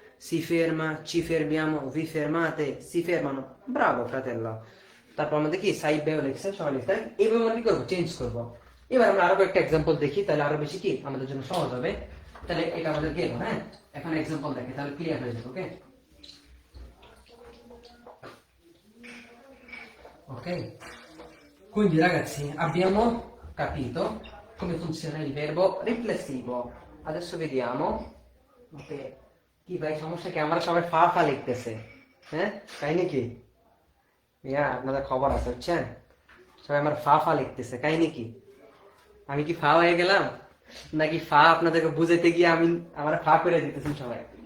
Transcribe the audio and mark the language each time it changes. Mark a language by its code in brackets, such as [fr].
[it] si ferma, ci fermiamo, vi fermate, si fermano। ব্রাভো fratello। [bn] তারপর আমাদের কি side by লিখছে, সবাই লিখতে এইভাবে আমরা কি করবো, চেঞ্জ করবো। এবার আমরা আরো একটা এক্সাম্পল দেখি, তাহলে আরো বেশি কি আমাদের জন্য সহজ হবে। তাহলে এটা আমাদের গেল, হ্যাঁ, এখন এক্সাম্পল দেখে তাহলে ক্লিয়ার হয়ে যাবে। [it] ওকে ok, quindi ragazzi abbiamo capito come funziona il verbo riflessivo, adesso vediamo। [bn] ok, কি ভাই সমস্যা কি, আমরা সবাই ফা ফা লিখতেছে, হ্যাঁ তাই নাকি? ইয়া আপনাদের খবর আছে বুঝছেন, সবাই আমার ফা ফা লিখতেছে, তাই নাকি? আমি কি ফা হয়ে গেলাম নাকি ফা আপনাদেরকে বুঝাইতে গিয়ে আমি আমার ফা করে দিতেছেন সবাই?